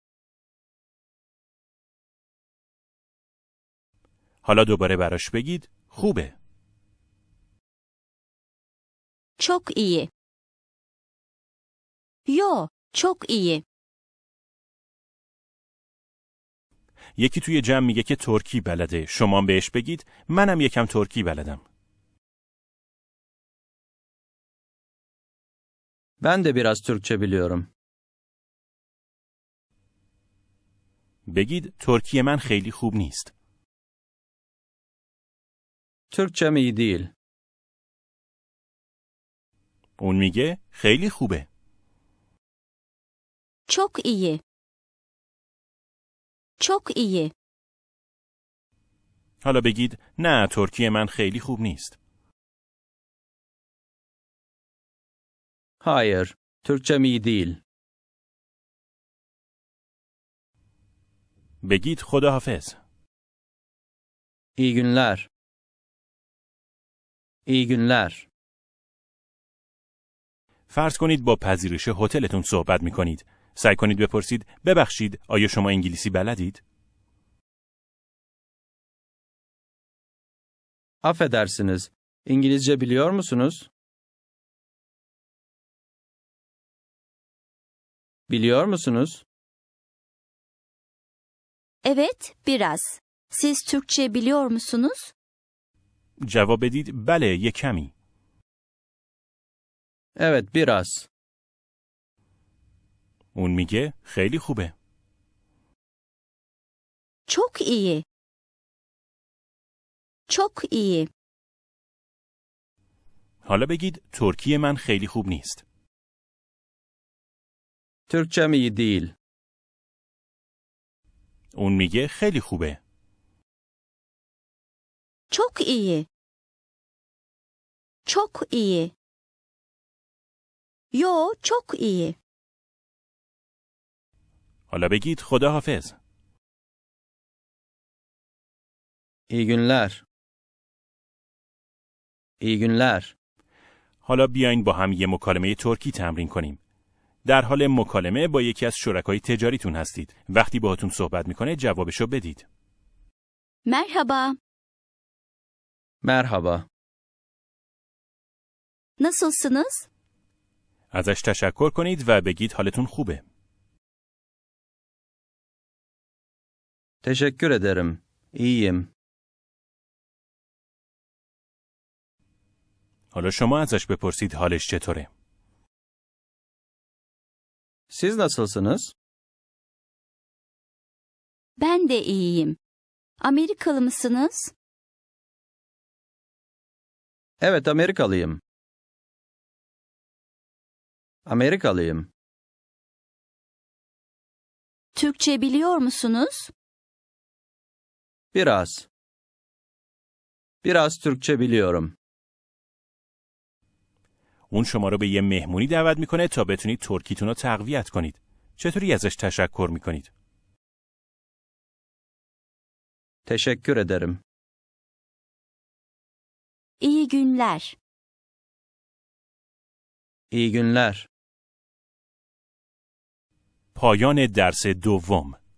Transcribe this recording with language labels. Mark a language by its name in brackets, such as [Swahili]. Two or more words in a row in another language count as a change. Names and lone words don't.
[Persian] حالا دوباره براش بگید خوبه. [Turkish] Çok iyi. Yo, çok iyi. [Persian] یکی توی جمع میگه که ترکی بلده. شما بهش بگید منم یکم ترکی بلدم. [Turkish] Ben de biraz Türkçe biliyorum. [Persian] بگید ترکی من خیلی خوب نیست. [Turkish] Türkçem iyi değil. [Persian] اون میگه خیلی خوبه. [Turkish] Çok iyi. Çok iyi. [Persian] حالا بگید نه ترکی من خیلی خوب نیست. [Turkish] Hayır, Türkçem iyi değil. [Persian] بگید خداحافظ. [Turkish] İyi günler. İyi günler. [Persian] فرض کنید با پذیرش هتلتون صحبت میکنید. سعی کنید بپرسید ببخشید آیا شما انگلیسی بلدید؟ [Turkish] Affedersiniz, İngilizce biliyor musunuz? Biliyor musunuz? Evet, biraz. Siz Türkçe biliyor musunuz? [Persian] جواب بدید بله یک کمی. [Turkish] Evet, biraz. [Persian] اون میگه خیلی خوبه. [Turkish] Çok iyi. Çok iyi. [Persian] حالا بگید ترکی من خیلی خوب نیست. [Turkish] Türkçem iyi değil. [Persian] اون میگه خیلی خوبه. [Turkish] Çok iyi. Çok iyi. Yo, çok iyi. [Persian] حالا بگید خداحافظ. [Turkish] İyi günler. İyi günler. [Persian] حالا بیاین با هم یه مکالمه ترکی تمرین کنیم. در حال مکالمه با یکی از شرکای تجاریتون هستید. وقتی باهاتون صحبت میکنه جوابشو بدید. [Turkish] Merhaba. Merhaba. Nasılsınız? [Persian] ازش تشکر کنید و بگید حالتون خوبه. [Turkish] Teşekkür ederim. İyiyim. [Persian] حالا شما ازش بپرسید حالش چطوره. [Turkish] Siz nasılsınız? Ben de iyiyim. Amerikalı mısınız? Evet, Amerikalıyım. Amerikalıyım. Türkçe biliyor musunuz? Biraz. Biraz Türkçe biliyorum. [Persian] اون شما رو به یه مهمونی دعوت میکنه تا بتونید ترکیتون رو تقویت کنید. چطوری ازش تشکر میکنید؟ [Turkish] Teşekkür ederim. İyi günler. İyi günler. [Persian] پایان درس دوم.